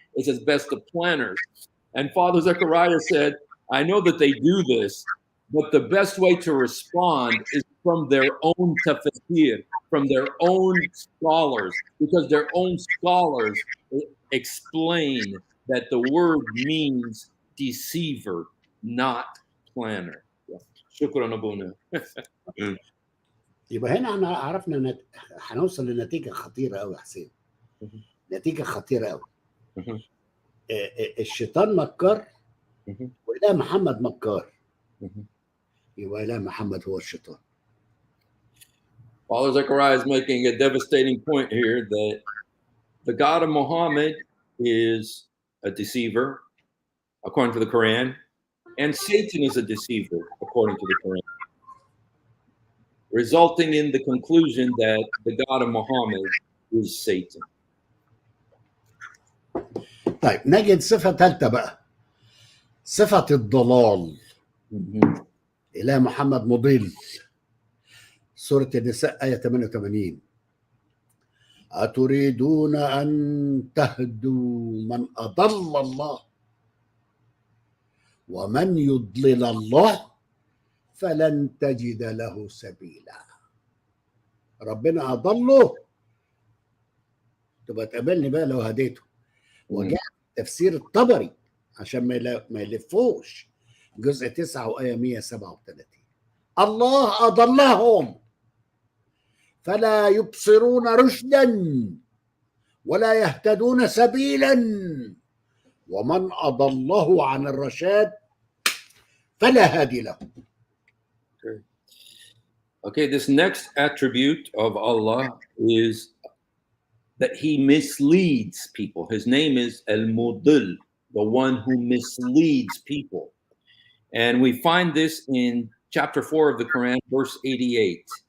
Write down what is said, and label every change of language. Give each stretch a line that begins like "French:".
English: It says best of planners. And Father Zakaria said, I know that they do this, but the best way to respond is from their own tafsir, from their own scholars, because their own scholars explain that the word means deceiver, not planner.
Arabic: شكرا أبونا. يبقى هنا احنا عرفنا هنوصل لنتيجه خطيره قوي يا حسين. نتيجه خطيره قوي. الشيطان مكار واله محمد مكار. يبقى اله محمد هو الشيطان.
English: Father Zakaria is making a devastating point here that the God of Muhammad is a deceiver, according to the Quran, and Satan is a deceiver, according to the Quran, resulting in the conclusion that the God of Muhammad is Satan.
Arabic: طيب نجد صفه ثالثه بقى، صفه الضلال. اله محمد مضل. سوره النساء ايه 88. أتريدون أن تهدوا من أضل الله ومن يضلل الله فلن تجد له سبيلا. ربنا أضله، تبقى تقابلني بقى لو هديته. وجاء تفسير الطبري عشان ما يلفوش، جزء 9 وآية 137. الله أضلهم فلا يبصرون رشدا ولا يهتدون سبيلا ومن أضله عن الرشاد فلا هادي له.
English: Okay, this next attribute of Allah is that he misleads people. His name is Al-Mudil, the one who misleads people. And we find this in chapter 4 of the Quran, verse 88.